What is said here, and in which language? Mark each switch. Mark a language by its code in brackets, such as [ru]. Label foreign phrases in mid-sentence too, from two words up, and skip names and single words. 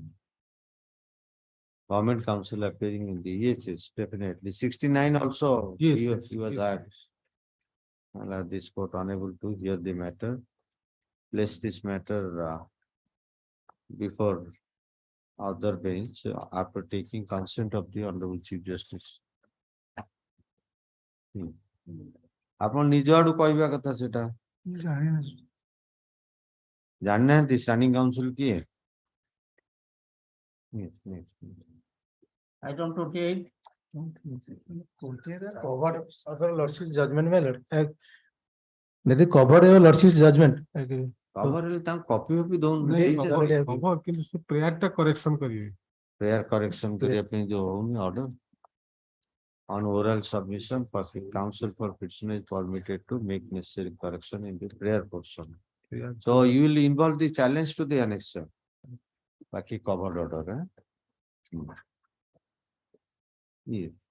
[en] Government counsel appearing in the EHS, definitely. 69 also. Yes, He yes, was yes, at. yes. This court unable to hear the matter. Place this matter before other bench after taking consent of the Honorable Chief Justice. [or] ଆପଣ ନିଜ ଆଡୁ କହିବା କଥା ସେଟା ଜାଣିନାହାନ୍ତି [en] standing council [or] କିଏ? [en] Item 28. Covered other lordship's judgment, my lord. That is covered your lordship's judgment. [or] Cover ହେଲେ ତାଙ୍କୁ କପି ଫପି ଦଉନି Cover କିନ୍ତୁ ସେ prayer ଟା correction କରିବେ. [en] prayer correction [or] କରିବା ପାଇଁ ଯୋଉ ହଉନି order. [en] On oral submission, counsel for petitioner is permitted to make necessary correction in the prayer portion. So you will involve the challenge to the annexure. Baki covered order. Yeah.